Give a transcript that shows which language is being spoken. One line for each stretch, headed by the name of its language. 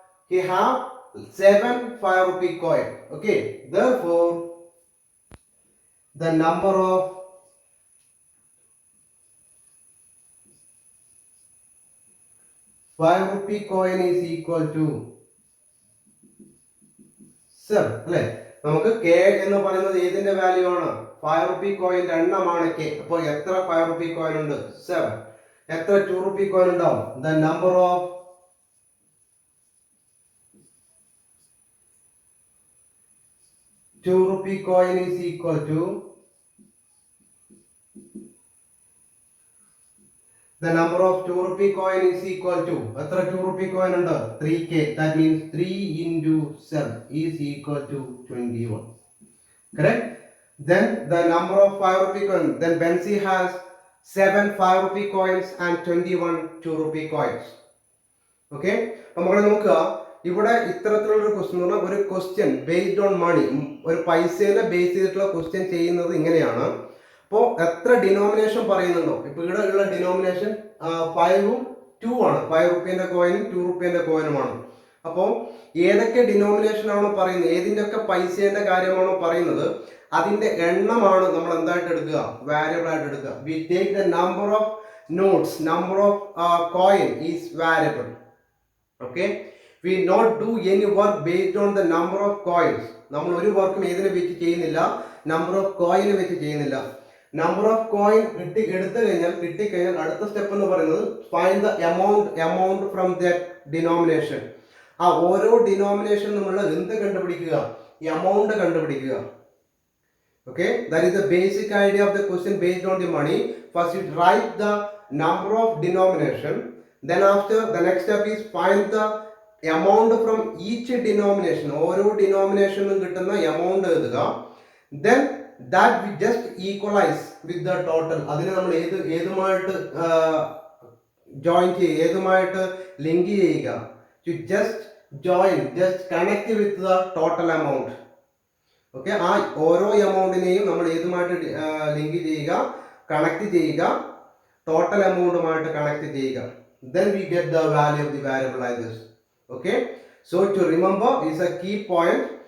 English: He have 7 5 rupee coin. Okay. Therefore, the number of 5 rupee coin is equal to 7.
Malayalam: അല്ലേ? നമുക്ക് K എന്ന് പറയുന്നത് ഏതിന്റെ വാല്യൂ ആണ്? 5 rupee കോയിന്റെ എണ്ണമാണ് K. അപ്പോൾ എത്ര 5 rupee കോയിൻ ഉണ്ട്? 7. എത്ര 2 rupee കോയിൻ ഉണ്ടാവും?
English: The number of 2 rupee coin is equal to the number of 2 rupee coin is equal to
Malayalam: എത്ര 2 rupee coin ഉണ്ട്?
English: 3K. That means 3 into 7 is equal to 21. Correct? Then the number of 5 rupee coin. Then Benzi has 7 5 rupee coins and 21 2 rupee coins. Okay?
Malayalam: അപ്പോൾ നമ്മൾ നോക്കുക, ഇവിടെ ഇത്തരത്തിലുള്ള ഒരു question എന്ന് പറഞ്ഞാൽ ഒരു ക്വസ്റ്റ്യൻ ബേസ്ഡ് ഓൺ മണി, ഒരു പൈസേനെ ബേസ് ചെയ്തിട്ടുള്ള ക്വസ്റ്റ്യൻ ചെയ്യുന്നത് ഇങ്ങനെയാണ്. അപ്പോൾ എത്ര ഡിനോമിനേഷൻ പറയുന്നുണ്ടോ? ഇപ്പോൾ ഇവിടെ ഉള്ള ഡിനോമിനേഷൻ 5ഉം 2 ആണ്. 5 റുപ്യന്റെ കോയിനും 2 റുപ്യന്റെ കോയിനുമാണ്. അപ്പോൾ ഏതൊക്കെ ഡിനോമിനേഷൻ ആണോ പറയുന്നത്, ഏതിൻ്റെയൊക്കെ പൈസേന്റെ കാര്യമാണോ പറയുന്നത്, അതിന്റെ എണ്ണമാണ് നമ്മൾ എന്തായിട്ട് എടുക്കുക? വാരിയബിൾ ആയിട്ട് എടുക്കുക.
English: We take the number of notes, number of coin is variable. Okay, we not do any work based on the number of coins.
Malayalam: നമ്മൾ ഒരു വർക്കും ഏതിനെ വെച്ച് ചെയ്യുന്നില്ല? നമ്പർ ഓഫ് കോയിനെ വെച്ച് ചെയ്യുന്നില്ല.
English: number of coin
Malayalam: കിട്ടിക്കഴിഞ്ഞാൽ അടുത്ത സ്റ്റെപ്പ് എന്ന് പറയുന്നത്
English: Find the amount from that denomination.
Malayalam: ആ ഓരോ ഡിനോമിനേഷൻ നമ്മൾ എന്ത് കണ്ടുപിടിക്കുക? എമൗണ്ട് കണ്ടുപിടിക്കുക.
English: Okay, that is the basic idea of the question based on the money. First you write the number of denomination, then after the next step is find the amount from each denomination.
Malayalam: ഓരോ ഡിനോമിനേഷനും കിട്ടുന്ന amount എഴുതുക.
English: Then that we just equalize with the total.
Malayalam: അതിനെ നമ്മൾ ഏതുമായിട്ട് join ചെയ്യുക, ഏതുമായിട്ട് link ചെയ്യുക?
English: To just join, just connect with the total amount.
Malayalam: Okay, ആ ഓരോ എമൗണ്ടിനെയും നമ്മൾ ഏതുമായിട്ട് ലിങ്ക് ചെയ്യുക, കണക്ട് ചെയ്യുക, ടോട്ടൽ എമൗണ്ടുമായിട്ട് കണക്ട് ചെയ്യുക.
English: Then we get the value of the variable like this. Okay, so to remember is a key point.